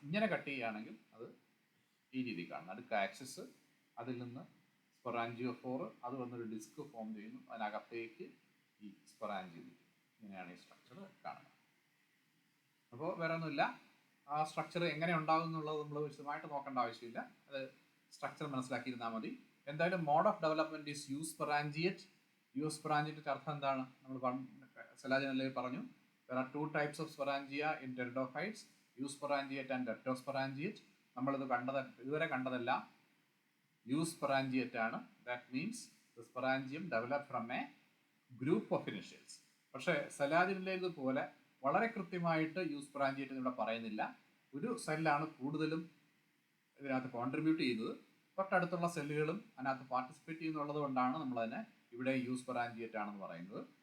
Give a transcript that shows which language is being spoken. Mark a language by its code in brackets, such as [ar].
[ml] ഇങ്ങനെ കട്ട് ചെയ്യുകയാണെങ്കിൽ അത് ഈ രീതി കാണും. നടുക്ക് ആക്സിസ്, അതിൽ നിന്ന് സ്പൊറാഞ്ചിയോ 4, അത് വന്നൊരു ഡിസ്ക് ഫോം ചെയ്യുന്നു, അതിനകത്തേക്ക് ഈ സ്പൊറാഞ്ചിയോ. ഇങ്ങനെയാണ് ഈ സ്ട്രക്ചർ കാണുന്നത്. അപ്പോൾ വേറെ ഒന്നുമില്ല, ആ സ്ട്രക്ചർ എങ്ങനെ ഉണ്ടാകും എന്നുള്ളത് നമ്മൾ വിശദമായിട്ട് നോക്കേണ്ട ആവശ്യമില്ല, അത് സ്ട്രക്ചർ മനസ്സിലാക്കിയിരുന്നാൽ മതി. എന്തായാലും [en] Mode of development is eusporangiate. [ml] യൂസ്പൊറാഞ്ചിയേറ്റ് അർത്ഥം എന്താണ്? നമ്മൾ സെലാജിനല്ലേ പറഞ്ഞു, [en] there are 2 types of sporangia in pteridophytes, eusporangiate and leptosporangiate. [ml] നമ്മളിത് ഇതുവരെ കണ്ടതെല്ലാം യൂസ്പൊറാഞ്ചിയേറ്റ് ആണ്. [en] That means the sporangium develop from a group of initials. [ml] പക്ഷേ സെലാജിനിലേത് പോലെ വളരെ കൃത്യമായിട്ട് യൂസ്പൊറാഞ്ചിയേറ്റ് ഇവിടെ പറയുന്നില്ല. ഒരു സെല്ലാണ് കൂടുതലും ഇതിനകത്ത് കോൺട്രിബ്യൂട്ട് ചെയ്തത്, തൊട്ടടുത്തുള്ള സെല്ലുകളും അതിനകത്ത് പാർട്ടിസിപ്പേറ്റ് ചെയ്യുന്നുള്ളത് കൊണ്ടാണ് നമ്മളതിനെ ഇവിടെ യൂസ്പൊറാഞ്ചിയേറ്റ് ആണെന്ന് പറയുന്നത്.